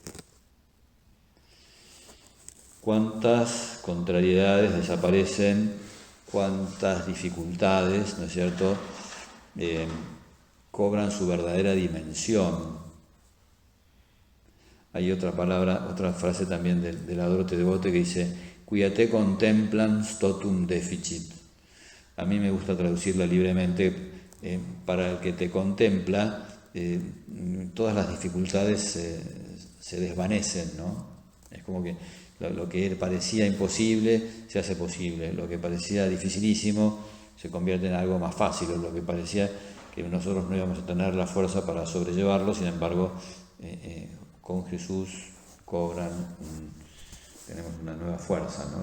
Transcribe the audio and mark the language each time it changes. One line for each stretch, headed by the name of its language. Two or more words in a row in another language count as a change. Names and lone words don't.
Spanish: Cuántas contrariedades desaparecen, cuántas dificultades, ¿no es cierto?, cobran su verdadera dimensión. Hay otra frase también del Adorte Devote que dice,
Latin: quia te contemplans totum deficit.
Spanish: A mí me gusta traducirla libremente, para el que te contempla, todas las dificultades se desvanecen, ¿no? Es como que lo que parecía imposible se hace posible, lo que parecía dificilísimo se convierte en algo más fácil, o lo que parecía que nosotros no íbamos a tener la fuerza para sobrellevarlo, sin embargo, con Jesús tenemos una nueva fuerza, ¿no?